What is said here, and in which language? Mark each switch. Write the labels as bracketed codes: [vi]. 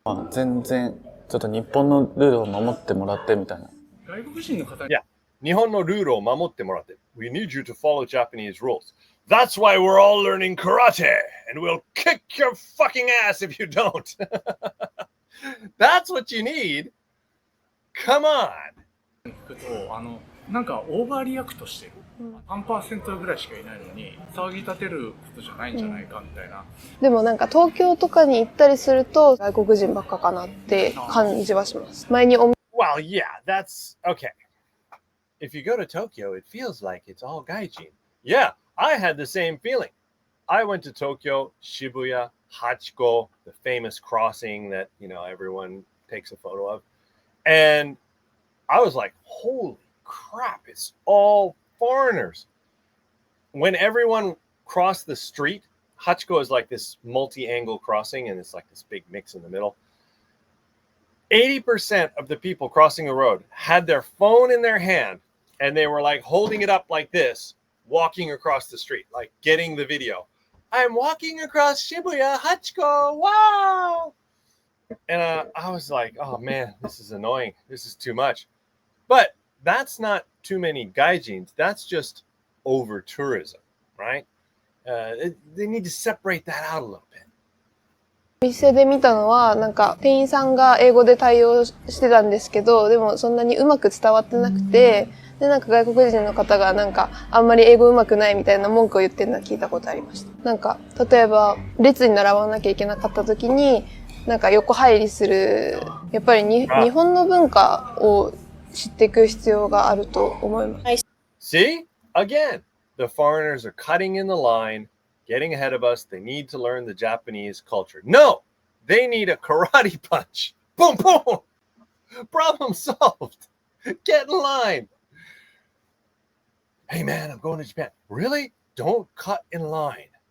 [ja] 全然ちょっと日本のルールを守ってもらってみたいな。外国人の方に。 [en] Yeah. [ja] 日本のルールを守ってもらって。 [en] We need you to follow Japanese rules. That's why we're all learning karate, and we'll kick your fucking ass if you don't. That's what you need. Come on. [ja] 聞くと、なんかオーバーリアクトしてる。3% ぐらいしかいないのに騒ぎ立てることじゃないんじゃないかみたいな。でもなんか東京とかに行ったりすると外国人ばっかかなって感じはします。前に Well, [en] yeah, that's okay. If you go to Tokyo, it feels like it's all gaijin. Yeah, I had the same feeling. I went to Tokyo, Shibuya, Hachiko, the famous crossing that, you know, everyone takes a photo of. And I was like, holy crap, it's all foreigners. When everyone crossed the street, Hachiko is like this multi-angle crossing, and it's like this big mix in the middle. 80% of the people crossing the road had their phone in their hand, and they were like holding it up like this, walking across the street, like getting the video. I'm walking across Shibuya, Hachiko, wow! And I was like, oh man, this is annoying. This is too much. But that's not too many gaijins. That's just over tourism, right? They need to separate that out a little bit. [ja] お店で見たのは、なんか店員さんが英語で対応してたんですけど、でもそんなにうまく伝わってなくて、で、なんか外国人の方がなんかあんまり英語うまくないみたいな文句を言ってるのは聞いたことありました。なんか、例えば列に並ばなきゃいけなかった時に、なんか横入りする、やっぱり日本の文化を知っていく必要があると思います。 [en] See? Again, the foreigners are cutting in the line, getting ahead of us. They need to learn the Japanese culture. No! They need a karate punch. Boom, boom! Problem solved. Get in line. Hey man, I'm going to Japan. Really? Don't cut in line.